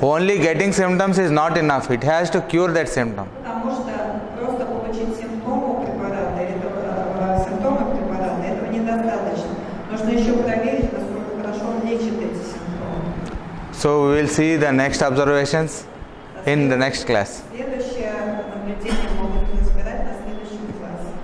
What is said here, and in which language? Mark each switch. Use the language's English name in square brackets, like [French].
[English] only getting symptoms is not enough. It has to cure that symptom. [Russian] Потому что просто получить симптомы препарата, симптомы препарата, этого недостаточно. Нужно еще проверить, насколько хорошо он лечит эти симптомы. [English] So we will see the next observations in the next class. [Russian] Следующее наблюдение могут разбирать на следующем классе.